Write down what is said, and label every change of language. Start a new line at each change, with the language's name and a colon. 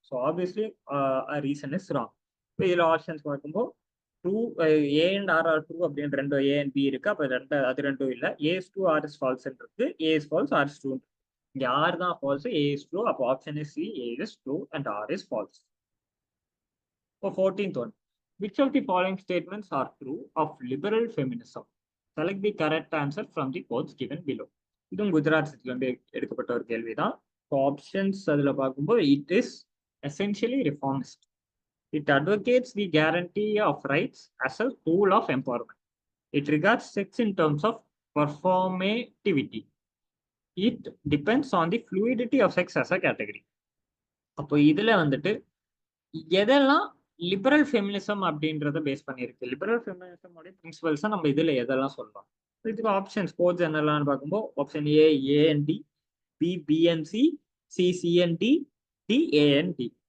Tamil: So obviously
English: Reason is wrong.
Tamil: இப்போ இதுல options பார்க்கும்போது true A and R are true அப்படின்னு ரெண்டு ஏ அண்ட் பி இருக்கு. அப்ப அது ரெண்டும் இல்லை.
English: A is true R is false இருக்கு. A is false R is true.
Tamil: இங்க ஆர் தான் ஃபால்ஸ்,
English: A is true. அப்போ option is C, A is true and R is false. இப்போ 14th one. Which of the following statements are true of liberal feminism? Select the correct answer from the quotes given below.
Tamil: இதுவும் குஜராத்ல இருந்து எடுக்கப்பட்ட ஒரு கேள்விதான். Options அதுல பார்க்கும்போது
English: It is essentially reformist. It advocates the guarantee of rights as a tool of empowerment. It regards sex in terms of performativity. It depends on the fluidity of sex as a category.
Tamil: அப்போ இதுல வந்துட்டு எதெல்லாம் liberal feminism அப்படின்றத base பண்ணியிருக்கு, liberal feminism பிரின்சிபல்ஸை நம்ம இதுல எதெல்லாம் சொல்லலாம்? இதுக்கு ஆப்ஷன்ஸ் கோட்ஸ் என்னெல்லாம் பார்க்கும்போது option A AND, B BNC, C CNT, D AND.